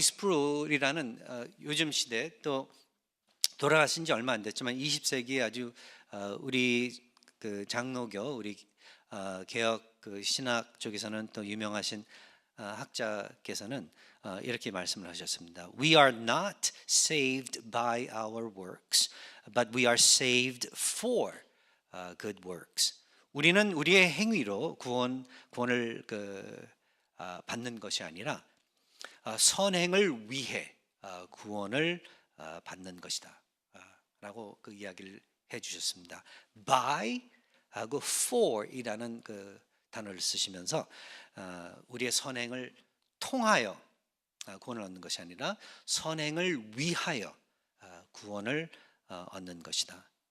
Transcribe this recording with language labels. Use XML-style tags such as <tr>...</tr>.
<ko>스프룰이라는 요즘 시대, 또 돌아가신 지 얼마 안 됐지만 20세기에 아주 우리 그 장로교, 우리 개혁 그 신학 쪽에서는 또 유명하신 학자께서는 이렇게 말씀을 하셨습니다.</ko> <en>We are not saved by our works, but we are saved for good works.</en> <ko>우리는 우리의 행위로 구원을 받는 것이 아니라 선행을 위해 구원을 받는 것이다 라고 그 이야기를 해 주셨습니다. by 하고 for 이라는 그 단어를 쓰시면서 우리의 선행을 통하여 구원을 얻는 것이 아니라 선행을 위하여 구원을 얻는 것이다.</ko>